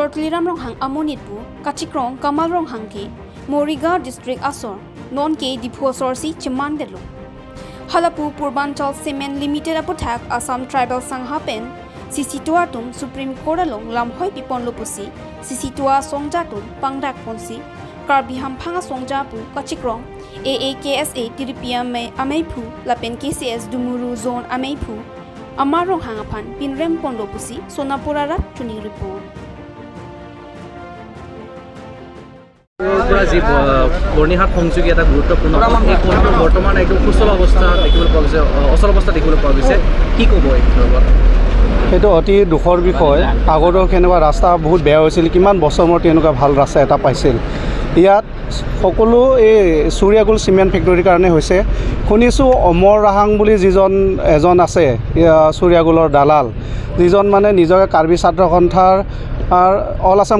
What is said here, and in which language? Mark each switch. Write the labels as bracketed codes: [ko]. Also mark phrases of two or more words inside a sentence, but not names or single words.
[mjw] Tuliram Ronghang Amonitpu Kachikrong Kamal Ronghang ke Morigaon District Asor non ke Diphosor si Chimandelo Halapu Purbanchal Cement Limited aputhak Assam Tribal Sangha pen Sisitua tum Supreme Court along lamhoi pipon lopusi Sisitua songja tum pangdak ponsi Karbi hampanga songja pu Kachikrong AAKSA Tiripia me amaipu lapen KCS Dumuru Zone amaipu Amarong hangapan pinrem pondo pusi Sonapurarat tuning report. [as] বৰ্ণিহাট সংযোগী এটা গুৰুত্বপূৰ্ণ এই পথটো বৰ্তমান একদম সুচল অৱস্থা দেখিবলৈ পোৱা গৈছে অচল অৱস্থা দেখিবলৈ পোৱা গৈছে কি ক'ব এই লগত সেইটো অতি দুখৰ বিষয় আগতেও কেনেকুৱা ৰাস্তা বহুত বেয়া হৈছিল কিমান বছৰ মূৰত এনেকুৱা ভাল ৰাস্তা এটা পাইছিল ইয়াত সকলো এই চুৰিয়াগুল চিমেণ্ট ফেক্টৰীৰ কাৰণে হৈছে শুনিছোঁ অমৰ ৰাহাং বুলি এজন আছে চুৰিয়াগুলৰ দালাল যিজন মানে নিজকে কাৰ্বি ছাত্ৰ সন্থাৰ অল আছাম